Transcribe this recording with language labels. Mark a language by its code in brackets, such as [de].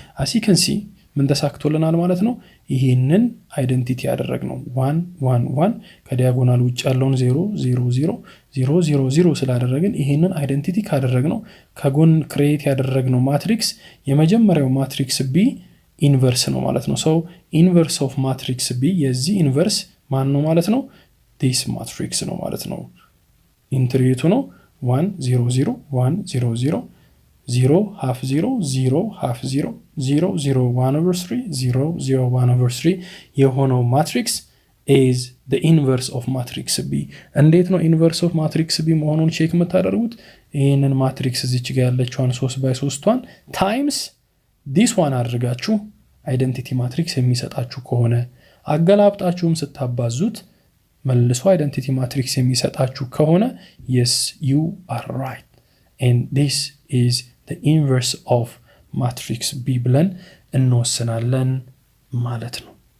[en] as you can see [am] ምን ተሳክቶልናል ማለት ነው። ይሄንን አይደንቲቲ ያደረግነው 1 1 1 ከዲያጎናል ውጭ ያለውን 0 0 0 0 0 0 ስላደረግን ይሄንን አይደንቲቲ ካደረግነው ከጎን ክሬት ያደረግነው ማትሪክስ የመጀመሪያው ማትሪክስ B ኢንቨርስ ነው ማለት ነው። [en] so inverse of matrix B [am] የዚህ ኢንቨርስ ማን ነው ማለት ነው? [en] this matrix [am] ነው ማለት ነው። ኢንትሪቱ ነው 1 0 0 1 0 0 0 half 0 0 half 0 0 0 1 over 3 0 0 1 over 3 የሆነው ማትሪክስ [en] is the inverse of matrix B። [am] እንዴት ነው [en] inverse of matrix B [am] መሆኑን ቼክ የምታደርጉት? ይሄንን ማትሪክስ እዚች ጋር ያለችዋን 3 by 3ቷን ታይምስ [en] this one [am] አድርጋችሁ አይደንቲቲ ማትሪክስ የሚሰጣችሁ ከሆነ አገላብጣችሁም ስታባዙት መልሶ አይደንቲቲ ማትሪክስ የሚሰጣችሁ ከሆነ [en] yes you are right and this is the inverse of matrix B [am] ብለን እንወስናለን ማለት ነው።